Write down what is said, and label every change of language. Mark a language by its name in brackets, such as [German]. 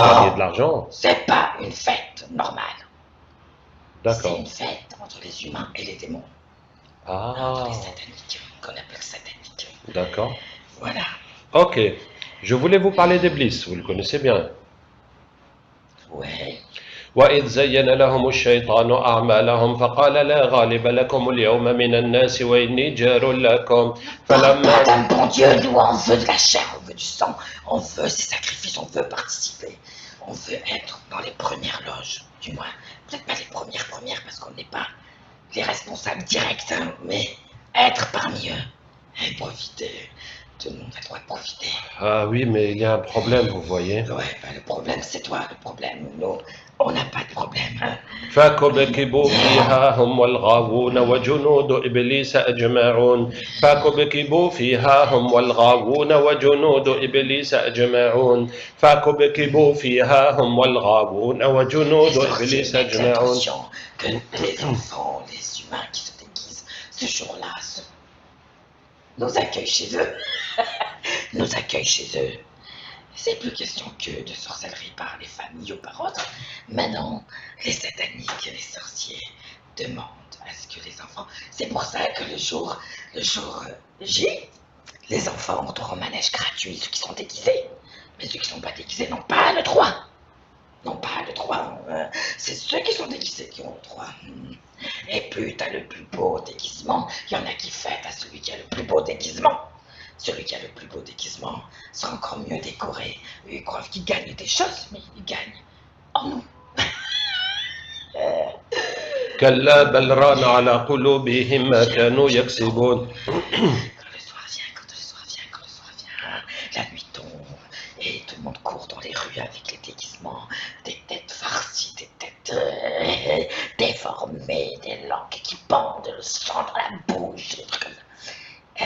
[French] gagner de l'argent. C'est pas une fête normale. C'est D'accord. une fête entre les humains et les démons. Ah, Entre les sataniques, qu'on appelle sataniques. d'accord. Voilà. Ok. Je voulais vous parler d'Iblis, vous le connaissez bien. Ouais. [Arabic] وإذ زين لهم الشيطان أعمالهم فقال لا غالب لكم اليوم من الناس وإني جار لكم فلما [French] Madame, bon Dieu, nous, on veut de la chair, on veut du sang, on veut ces sacrifices, on veut participer. On veut être dans les premières loges, du moins. Peut-être pas les premières, parce qu'on n'est pas les responsables directs, hein, mais être parmi eux et profiter Tout le monde a le droit de profiter. Ah oui, mais il y a un problème, vous voyez. Ouais, ben le problème, c'est toi le problème. Nous, on n'a pas de problème. Hein. [Arabic] فكبكبوا فيها هم والغاوون وجنود إبليس أجمعون فكبكبوا فيها هم والغاوون وجنود إبليس أجمعون فكبكبوا فيها هم والغاوون وجنود إبليس أجمعون. [French] Attention, que les enfants, les humains qui se déguisent ce jour-là nous accueillent chez eux. Nous accueillent chez eux. C'est plus question que de sorcellerie par les familles ou par autres. Maintenant, les sataniques, les sorciers demandent à ce que les enfants... C'est pour ça que le jour J, les enfants ont droit au manège gratuit, ceux qui sont déguisés. Mais ceux qui ne sont pas déguisés n'ont pas le droit. N'ont pas le droit. C'est ceux qui sont déguisés qui ont le droit. Et plus t'as le plus beau déguisement, il y en a qui fêtent à celui qui a le plus beau déguisement. Celui qui a le plus beau déguisement sera encore mieux décoré. Ils croient qu'il gagne des choses, mais il gagne en nous. [Arabic] كلا بل ران على قلوبهم ما كانوا يكسبون. [French] Quand le soir vient, la nuit tombe et tout le monde court dans les rues avec les déguisements, des têtes farcies, des têtes déformées, des langues qui pendent, le sang dans la bouche, des trucs comme ça.